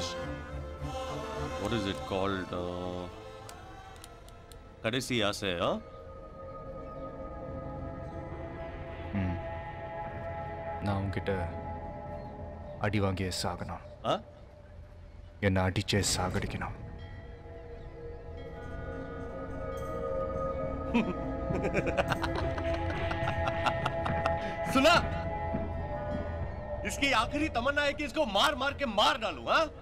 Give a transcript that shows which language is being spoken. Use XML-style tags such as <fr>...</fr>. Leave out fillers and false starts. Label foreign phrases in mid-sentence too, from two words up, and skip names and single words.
<en>What is it called?</en> <ta>கடைசி ஆசை, நான் உன்கிட்ட அடி வாங்கிய சாகணும். என்ன அடிச்சே சாகடிக்கணும்.</ta> <hi>सुना? इसकी आखिरी तमन्ना है कि इसको मार मार के मार डालूं, हाँ?</hi>